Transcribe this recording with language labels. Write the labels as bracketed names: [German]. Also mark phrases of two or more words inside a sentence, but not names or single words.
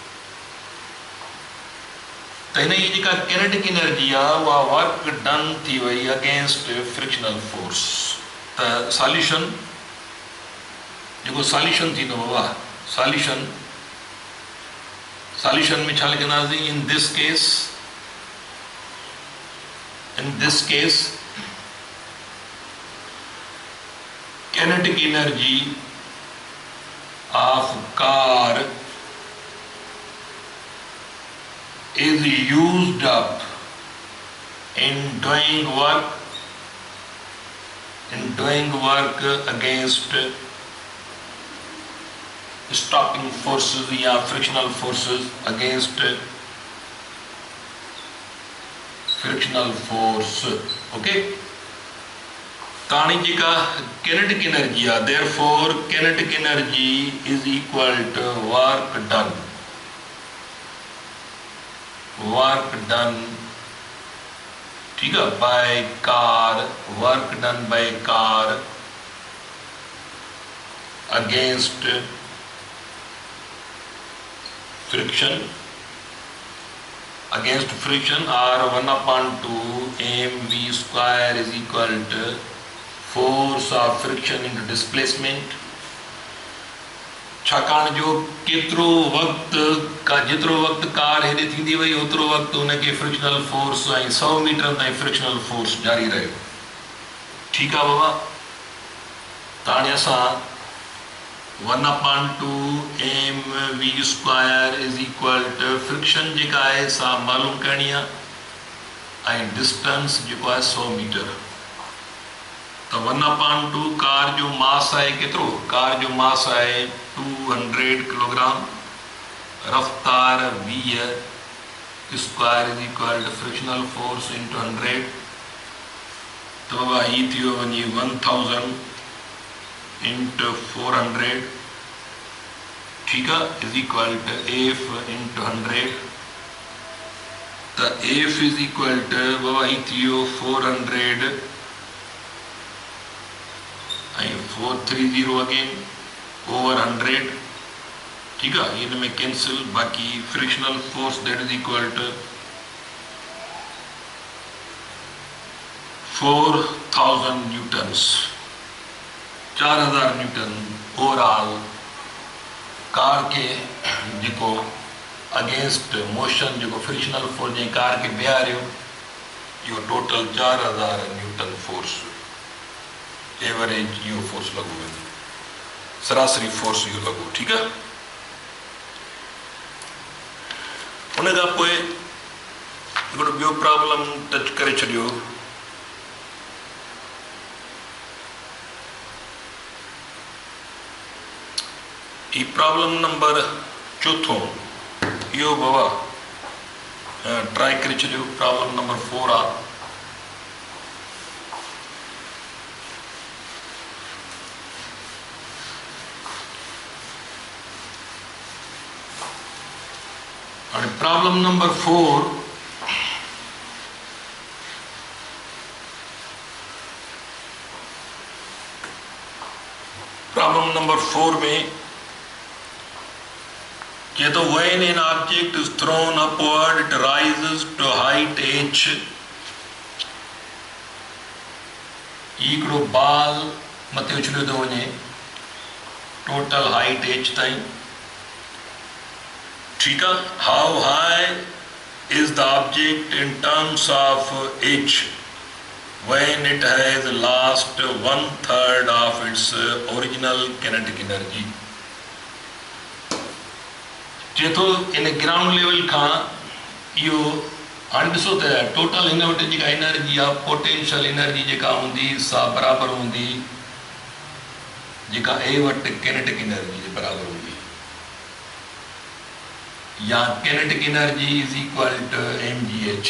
[Sindhi] त हिन जी जेका [English] kinetic energy [Sindhi] आहे उहा [English] work done [Sindhi] थी वई [English] against frictional force. [Sindhi] त सॉल्यूशन जेको सॉल्यूशन थींदो बाबा, सॉल्यूशन में छा लिखंदासीं, [English] इन this case kinetic energy of car is used up in doing work against stopping forces या frictional forces against frictional force. Okay, [Sindhi] ताणी जेका [English] kinetic energy आहे, therefore kinetic energy is equal to work done. work done, [Hindi] ठीक है, [English] by car, work done by car against friction, against friction or 1/2 mv square is equal to force of friction into displacement। [Sindhi] छाकाणि जो केतिरो वक़्तु जेतिरो वक़्तु कार हेॾे थींदी वई ओतिरो वक़्तु उनखे [English] frictional force [Sindhi] ऐं 100 मीटर ताईं [English] frictional force [Sindhi] जारी रहियो। ठीकु आहे बाबा, त हाणे असां 1/2 mv [English] square is equal to friction [Sindhi] जेका आहे सा मालूम करणी आहे ऐं डिस्टेंस जेको आहे 100 मीटर। त 1/2 कार जो मास आहे केतिरो, कार जो मास आहे 200 किलोग्राम, रफ्तार 20 [English] square is equal to frictional force into [Sindhi] 100। त बाबा ही थियो वञे [English] 1000 into 400, [Hindi] ठीक है, [English] is equal to F into 100। so F is equal to [Sindhi] बाबा ही थियो [English] 400 and 430 again over 100, [Hindi] ठीक है, इनमें कैंसिल, बाकी [English] frictional force that is equal to [Sindhi] 4000 न्यूटन्स, 4000 न्यूटन ओवरऑल कार के जेको अगेंस्ट मोशन जेको [English] frictional force [Sindhi] जे कार के बिहारियो, इहो [English] total 4000 Newton force average [Sindhi] इहो फोर्स लॻो वेंदो, सरासरी फोर्स इहो लॻो। ठीकु आहे, उन खां पोइ हिकिड़ो ॿियो प्रॉब्लम टच करे छॾियो। ही [English] problem number [Sindhi] 4 यो बाबा ट्राई करे छॾियो। [English] problem number [Sindhi] 4 आहे। हाणे [English] problem number [Sindhi] 4 [English] problem number [Sindhi] 4 में [English] तो when an object is thrown upward it rises to height h, [Sindhi] हिकिड़ो बाल मथे उछलियो थो वञे टोटल हाइट h ताईं, ठीकु आहे। [English] how high is the object in terms of h when it has lost 1/3 of its original kinetic energy। [Sindhi] चए थो इन [English] ground level [Sindhi] खां इहो हाणे ॾिसो त टोटल हिन वटि जेका एनर्जी आहे, [English] potential energy [Sindhi] जेका हूंदी सा बराबरि हूंदी जेका ए वटि [English] kinetic energy [Sindhi] जे बराबरि हूंदी, या [English] kinetic energy is equal to [Sindhi] mgh।